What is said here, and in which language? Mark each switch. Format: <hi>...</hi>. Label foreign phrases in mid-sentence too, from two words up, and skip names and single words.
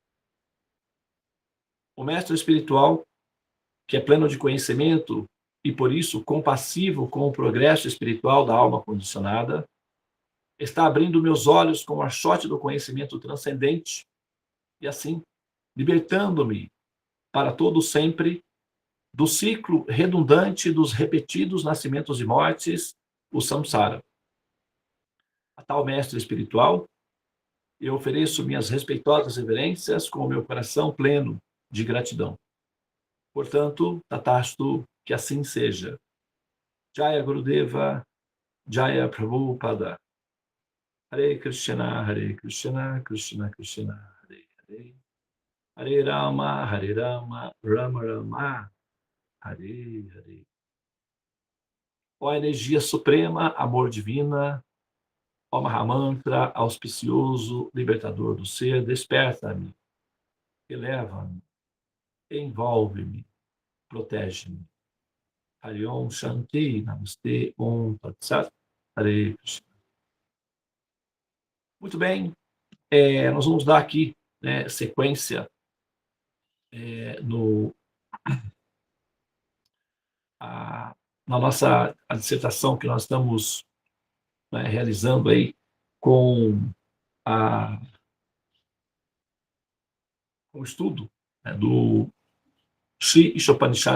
<pt>o mestre espiritual, que é pleno de conhecimento e, por isso, compassivo com o progresso espiritual da alma condicionada, está abrindo meus olhos com o archote do conhecimento transcendente e, assim, libertando-me para todo sempre do ciclo redundante dos repetidos nascimentos e mortes, o samsara. A tal mestre espiritual, eu ofereço minhas respeitosas reverências com o meu coração pleno de gratidão. Portanto, Tatastu, que assim seja.</pt> <sa>Jaya Gurudeva, Jaya Prabhupada. Hare Krishna, Krishna Krishna, Hare Hare. Hare Rama, Rama Rama, Hare Hare.</sa> <pt>Ó energia suprema, amor divina, ó Mahamantra, auspicioso, libertador do ser, desperta-me, eleva-me, envolve-me, protege-me.</pt> <sa>Hare Om Shanti, Namastê, Om Tat Sat, Hare Krishna.</sa> <pt>Muito bem, nós vamos dar aqui, né, sequência na nossa dissertação que nós estamos, né, realizando aí com o estudo, né, do Sri Ishopanishad.</pt>